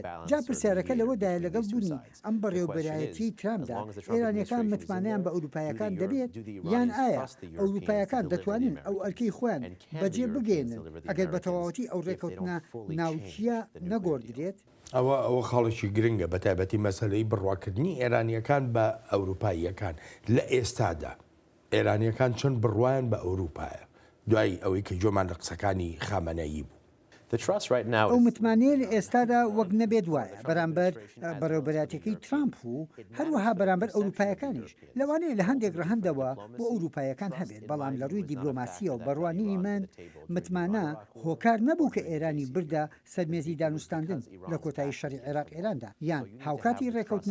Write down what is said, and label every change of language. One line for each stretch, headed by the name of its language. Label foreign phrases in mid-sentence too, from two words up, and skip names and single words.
Central Kurdish: جا پرسیارەکە لەوەدایە لەگەڵ بوونی ئەم بەڕێوەبەرایەتی ترامپدا ئێرانیەکان متمانیان بە ئەوروپایەکان دەبێت یان ئایا ئەوروپایەکان دەتوانن ئەو ئەرکەی خۆیان بەجێ بگەێنن ئەگەر بە تەواوەتی ئەو ڕێکەوتنە ناوچیە نەگۆڕدرێت. ئەوە خاڵێکی گرنگە بە تایبەتی مەسەلەی بڕواکردنی ئێرانیەکان بە ئەوروپاییەکان لە ئێستادا. ئێرانیەکان چەند بڕوایان بە ئەوروپایە دوای ئەوەی کە جۆمان لە قسەکانی خامنەیی بوو.
English: The trust right now
Central Kurdish: ئەو
English: is
Central Kurdish: متمانەیە لە ئێستادا وەک نەبێت وایە بەرامبەر بەڕێوەبەراتەکەی ترامپ و هەروەها بەرامبەر ئەوروپایەکانیش لەوانەیە لە هەندێک ڕەهەندەوە بۆ ئەوروپایەکان هەبێت بەڵام لە ڕووی دیبلۆماسیە و بەڕوانینی من متمانە هۆکار نەبوو کە ئێرانی بردا سەرمێزی دانوستاندن لە کۆتایی شەڕی عێراق ئێراندا یان هاوکاتی ڕێکەوتنە